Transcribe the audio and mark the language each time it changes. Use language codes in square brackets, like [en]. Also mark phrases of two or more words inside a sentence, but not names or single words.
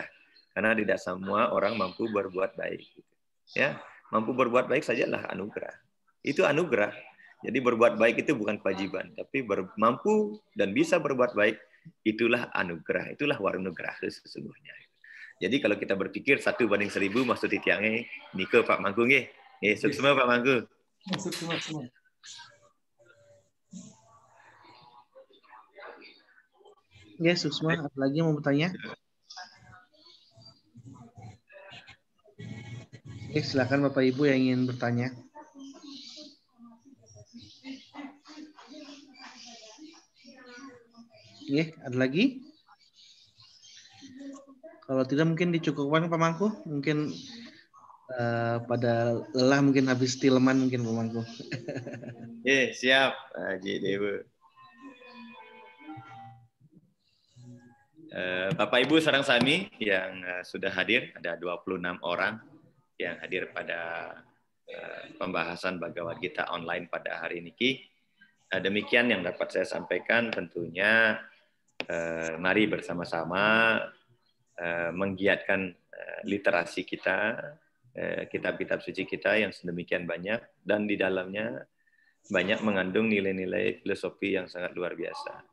[id] Karena tidak semua orang mampu berbuat baik. Ya, mampu berbuat baik sajalah anugerah. Itu anugerah. Jadi berbuat baik itu bukan kewajiban, tapi mampu dan bisa berbuat baik, itulah anugerah, itulah warunugerah sesungguhnya. Jadi kalau kita berpikir 1 banding 1000 maksud [ban] titiangnya nike [id] Pak Mangku nggih. Suksema Pak Mangku. Suksema. Ya, Suksma, ada lagi yang mau bertanya? Oke, silakan Bapak Ibu yang ingin bertanya. Oke, ada lagi? Kalau tidak mungkin dicukupkan Pak Mangku, mungkin pada lelah mungkin habis tileman mungkin Pak Mangku. Siap, Haji Dewa. Bapak Ibu sareng sami yang sudah hadir, ada 26 orang yang hadir pada pembahasan Bhagavad Gita online pada hari ini. Demikian yang dapat saya sampaikan. Tentunya mari bersama-sama menggiatkan literasi kita, kitab-kitab suci kita yang sedemikian banyak, dan di dalamnya banyak mengandung nilai-nilai filosofi yang sangat luar biasa.